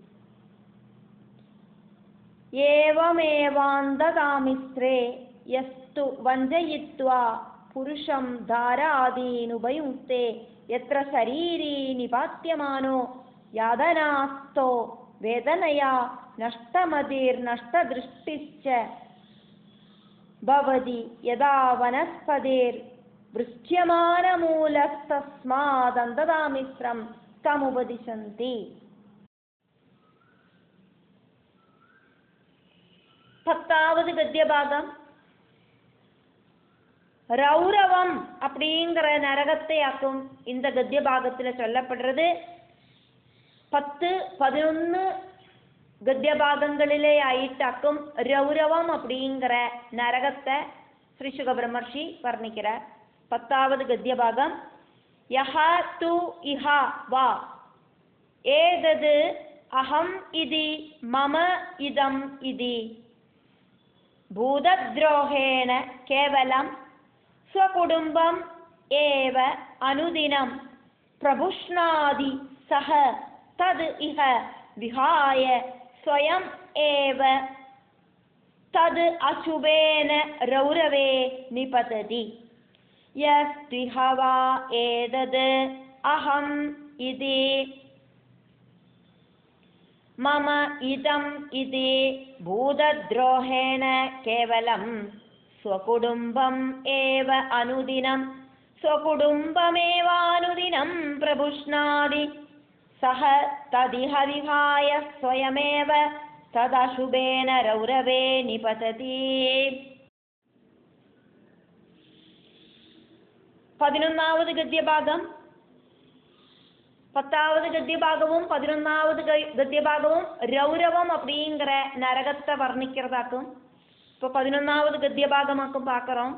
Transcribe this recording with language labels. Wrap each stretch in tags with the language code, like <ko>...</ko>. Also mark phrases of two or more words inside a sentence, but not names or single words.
<sa>ഏവമേവാന്തതാമിശ്രേ യസ്തു വഞ്ചയിത്വാ പുരുഷം ധാരാദീനുപയുങ്ക്തേ യത്ര ശരീരീ നിപാത്യമാനോ യാതനാസ്തോ വേദനയാ നഷ്ടമതിർനഷ്ടദൃഷ്ടിശ്ച ഭവതി. യദാ വനസ്പതിർവൃശ്ച്യമാനമൂലസ്തസ്മാദന്തതാമിശ്രം തമുപദിശന്തി.</sa> <ta>பத்தாவது கத்தியபாகம். ரௌரவம் அப்படிங்கிற நரகத்தையாக்கும் இந்த கத்திய பாகத்தில் சொல்லப்படுறது.</ta> <ml>10, 11 ഗദ്യ ഭാഗങ്ങളിലെ ആയിട്ടാക്കും രൗരവം அப்படிங்கிற നരകത്തെ ശ്രീ ശുകബ്രഹ്മർഷി വർണ്ണിക്கிறார். 10வது ഗദ്യഭാഗം.</ml> <sa>യഹ തു ഇഹ വാ ഏതത് അഹം ഇതി മമ ഇദം ഇതി ഭൂതദ്രോഹേണ കേവലം സ്വകുടുംബം ഏവ അനുദിനം പ്രഭുഷ്ണാതി സഹ തദ് ഇഹ വിഹായ സ്വയം ഏവ തദ് അശുഭേന രൗരവേ നിപതതി. യസ്തിഹ വാ ഏതത് അഹം ഇതി മമ ഇദം ഇതി ഭൂതദ്രോഹേണ കേവലം സ്വകുടുംബം ഏവ അനുദിനം സ്വകുടുംബമേവാനുദിനം പ്രഭുഷ്ണാതി സഹ തദിഹ വിഹായ സ്വയമേവ തദശുഭേന രൗരവേ നിപതതി.</sa> <ml>11வது ഗദ്യഭാഗം.</ml> <ta>10வது கத்தியபாகவும் 11வது கத்தியபாகவும் ரௌரவம் அப்படிங்கிற நரகத்தை வர்ணிக்கிறதாக்கும். இப்போ 11வது கத்தியபாகமாக்கும் பார்க்குறோம்.</ta>